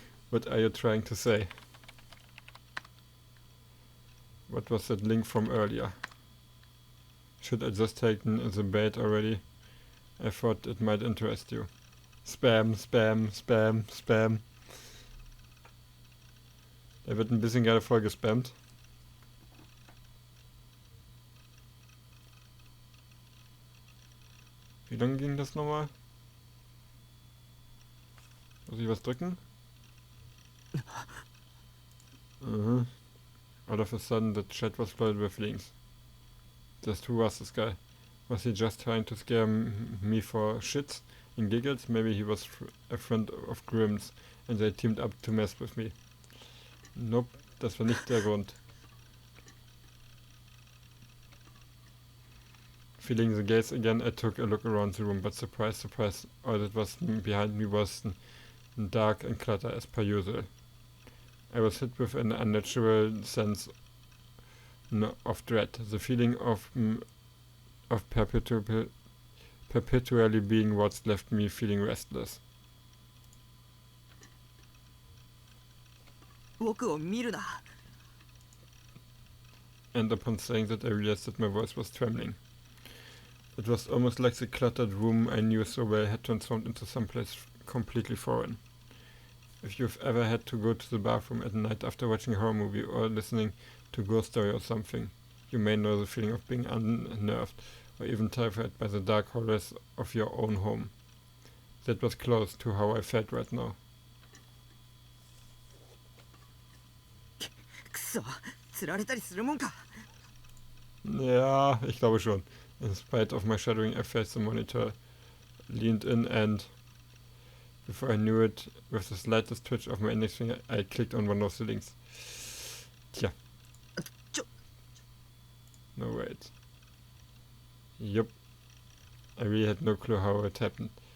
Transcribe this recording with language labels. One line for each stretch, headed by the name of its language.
English: What are you trying to say? What was that link from earlier? Should I just take the bait already? I thought it might interest you. Spam, Spam, Spam, Spam.
German: Er wird ein bisschen gerne voll gespammt. Wie lange ging das nochmal? Muss ich was drücken?
English: All of a sudden the chat was flooded with links. Just who was this guy? Was he just trying to scare me for shits and giggles? Maybe he was a friend of Grimm's and they teamed up to mess with me.
German: Nope, das war nicht der Grund.
English: Feeling the gaze again, I took a look around the room, but surprise, surprise, all that was behind me was dark and clutter as per usual. I was hit with an unnatural sense of dread. The feeling of perpetually being watched left me feeling restless.
Japanese: 僕を見るな
English: And upon saying that, I realized that my voice was trembling. It was almost like the cluttered room I knew so well had transformed into someplace completely foreign. If you've ever had to go to the bathroom at night after watching a horror movie or listening to a ghost story or something, you may know the feeling of being unnerved or even terrified by the dark horrors of your own home. That was close to how I felt right now.
Japanese: くそ、釣られたりするもんか。
German: Ja, ich glaube schon.
English: In spite of my shuddering, I faced the monitor, leaned in, and before I knew it, with the slightest twitch of my index finger, I clicked on one of the links. Tja. No, wait. Yup. I really had no clue how it happened.